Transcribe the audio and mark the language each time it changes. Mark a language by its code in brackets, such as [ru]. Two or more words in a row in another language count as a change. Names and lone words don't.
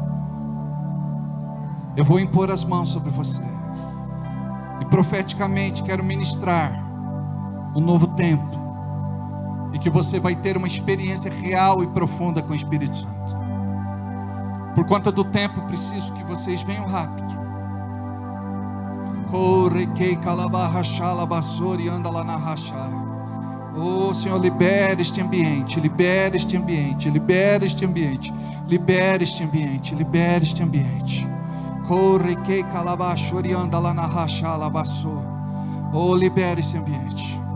[pt] Eu vou impor as mãos sobre você e profeticamente quero ministrar um novo tempo, e que você vai ter uma experiência real e profunda com o Espírito Santo. Por conta do tempo, preciso que vocês venham rápido. Correquei calabarra chala basori anda lá na rachara. Oh Senhor, libera este ambiente, libera este ambiente, libera este ambiente, libera este ambiente, libera este ambiente. Correquei calabachori anda lá na rachala basso. Oh, libera esse ambiente.